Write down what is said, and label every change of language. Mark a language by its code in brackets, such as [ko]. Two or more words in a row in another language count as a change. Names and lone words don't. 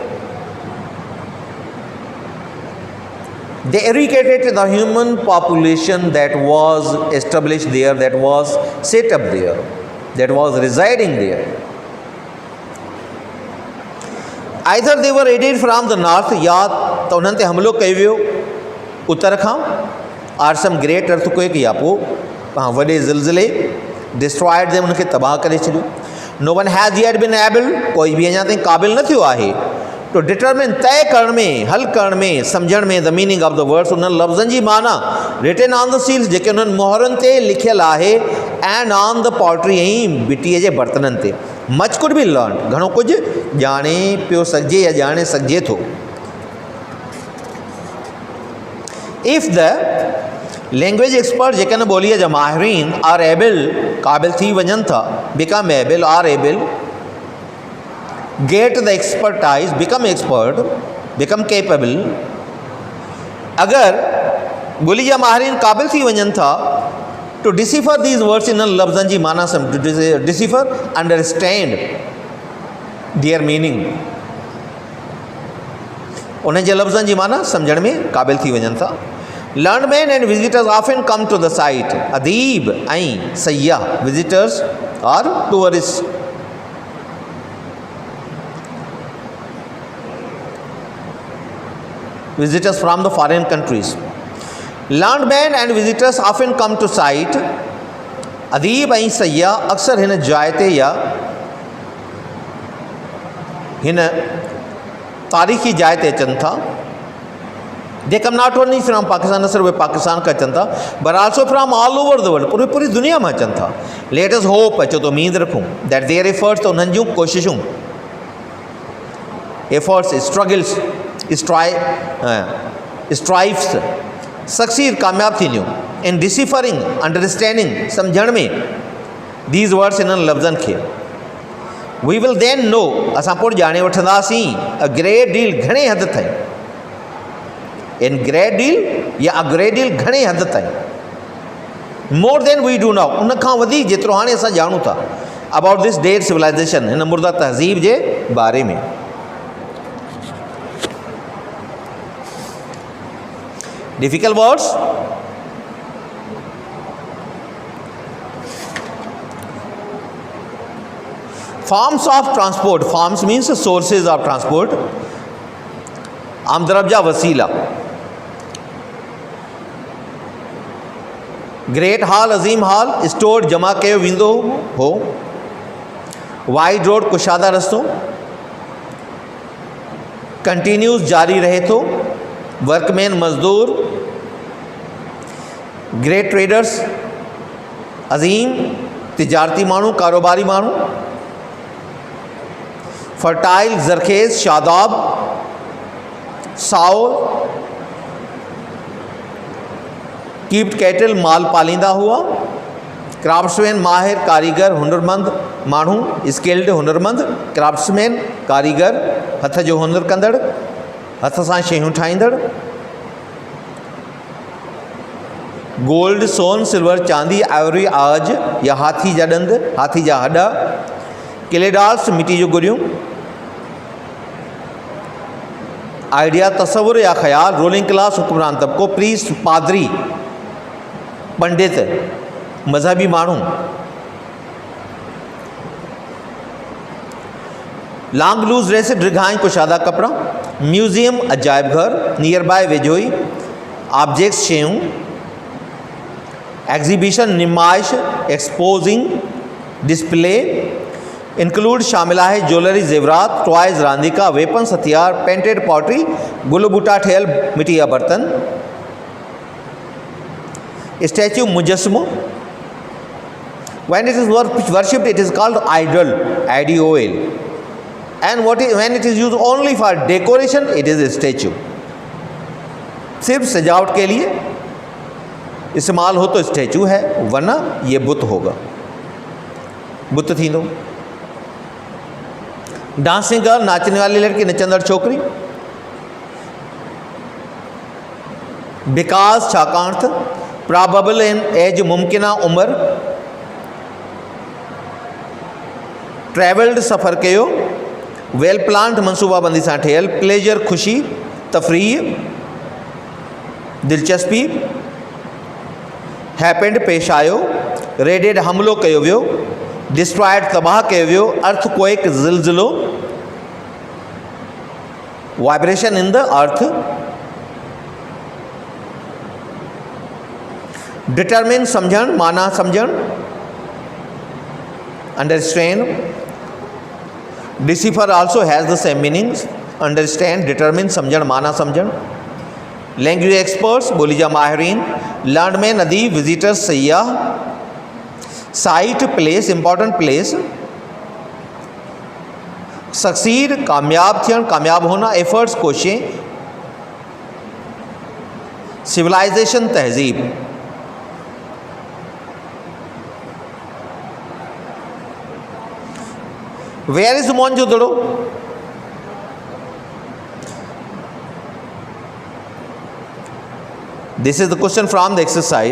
[en] They eradicated the human population that was established there, that was set up there, that was residing there. Either they were raided from the north, [sd] या तो उन्हनि ते हमलो कयो वियो उत्तर खां, [en] or some great earthquake, [sd] या पोइ वॾे ज़िलज़िले [en] destroyed them, [sd] उनखे तबाह करे छॾियो. [en] No one has yet been able, [sd] कोई बि अञा ताईं क़ाबिल न थियो आहे, [en] to determine, [sd] तय करण में, हल करण में, सम्झण में, [en] the meaning of the words, [sd] उन्हनि लफ़्ज़नि जी माना, [en] written on the seals, [sd] जेके उन्हनि मोहरनि ते लिखियल आहे, [en] and on the pottery, [sd] ऐं मिटीअ जे बर्तननि ते. [en] Much could be learned, [sd] घणो कुझु ॼाणे पियो सघिजे या ॼाणे सघिजे थो. [en] If the language expert, [sd] जेके न ॿोलीअ जा माहिरीन, [en] are able, [sd] क़ाबिल थी वञनि था, [en] become able, are able, get the expertise, become expert, become capable. [sd] अगर ॿोली जा माहिरीन क़ाबिल थी वञनि था [en] to decipher these words in [sd] लफ़्ज़नि जी माना, [en] to decipher, understand their meaning, [sd] उन्हनि जे लफ़्ज़नि जी माना सम्झण में क़ाबिल थी वञनि था. [en] Learned men and visitors often come to the site. [sd] अदीब ऐं सयाह, [en] visitors or tourists. Visitors from the foreign countries. Learned men and visitors often come to site. [sd] अदीब ऐं सयाह अक्सर हिन जाइ ते या हिन तारीख़ी जाइ ते अचनि था. [en] They come not only from Pakistan, [sd] न सिर्फ़ उहे पाकिस्तान खां अचनि था, [en] but also from all over the world, [sd] पूरी दुनिया में अचनि था. [en] Let us hope, [sd] अचो तो उम्मीद रखूं, [en] that their efforts, [sd] तो उन्हनि जूं कोशिशूं, [en] efforts, struggles, strives, succeed, [sd] कामयाब थींदियूं [en] in deciphering, understanding, [sd] सम्झण में [en] these words, [sd] इन्हनि लफ़्ज़नि खे. [en] We will then know, [sd] असां पोइ ॼाणे वठंदासीं, [en] a great deal, [sd] घणे हद ताईं, [en] in great deal या a great deal, [sd] घणे हद ताईं, [en] more than we do now, [sd] उन खां वधीक जेतिरो हाणे असां ॼाणूं था, [en] about this dead civilization, [sd] हिन मुर्दा तहज़ीब जे बारे में. [en] Difficult words. Forms of transport. Forms means sources of transport. [sd] आमदरबजा वसीला. [en] great hall, [sd] अज़ीम हॉल, स्टोर जमा कयो वेंदो हो. [en] wide road, [sd] कुशादा रस्तो. कंटिन्यूस, जारी रहे थो. वर्कमैन, मज़दूर. [en] great traders, [sd] अज़ीम तिजारती माण्हू, कारोबारी माण्हू. फर्टाइल, ज़रखेज़, शादाब. साओ, [en] kept cattle, [sd] माल पालींदा हुआ. क्राफ्ट्समैन, माहिर, कारीगर, हुनरमंद माण्हू. स्किल्ड, हुनरमंद. क्राफ्ट्समैन, कारीगर, हथ जो हुनर कंदड़, हथ सां शयूं ठाहींदड़. गोल्ड, सोन, सिल्वर, चांदी. आइवरी, आज या हाथी जा ॾंद, हाथी जा हॾ. क्लेडाल्स, मिटी जूं गुड़ियूं. आइडिया, तसवुर या ख़्याल. [en] ruling class, [sd] हुक्मरान तबको. प्रीस्ट, पादरी, पंडित, मज़हबी माण्हू. [en] long loose dress, [sd] डिघाई कुशादा कपिड़ा. म्यूज़ियम, अजायब घर. [en] near by, [sd] वेझोई. ऑब्जेक्ट्स, शयूं. एग्ज़िबिशन, नुमाइश, [en] exposing, display. [sd] इंक्लूड, शामिल आहे. ज्वेलरी, ज़ेवरात. टॉयज़, रांदीका. वेपन्स, हथियार. [en] painted pottery, [sd] गुल बूटा ठहियल मिटी जा बर्तन. स्टैच्यू, मुजस्मो. [en] When it is worshipped, it is called idol, idol. And when it is used only for decoration, it is a statue. [ur] صرف سجاوٹ کے لیے استعمال ہو تو سٹیچو ہے، ورنہ یہ بت ہوگا، بت تھی. दो [en] dancing girl, [ur] ناچنے والی لڑکی, [sd] नचंदड़ छोकरी। बिकॉज छाकाणि [en] probable in age, [sd] मुमकिना उम्र। ट्रैवल्ड सफ़र कयो। [en] well planned, [sd] मनसूबाबंदी सां ठहियल। प्लेजर, ख़ुशी, तफ़रीह, दिलचस्पी। हैपेंड, पेश आयो। रेडेड, हमलो कयो वियो। डिस्ट्रॉयड, तबाह कयो वियो। [en] अर्थक्वेक, ज़िलज़िलो। vibration in the earth. [sd] डिटरमिन, समझण, माना समझण। [en] अंडरस्टैंड। decipher also has the same meanings. [sd] अंडरस्टैंड, डिटरमिन, समझण, माना समझण। [en] language experts, [sd] बोलीजा माहिरीन। [en] लर्न में, नदी, विजिटर्स, सयाह। साइट, प्लेस, important place. [sd] सक्सीड, कामयाब थियण, कामयाब होना। [en] एफर्ट्स, कोशिशें। सिविलाइजेशन, तहजीब। Where is Mohenjo-daro? This is the question from the exercise.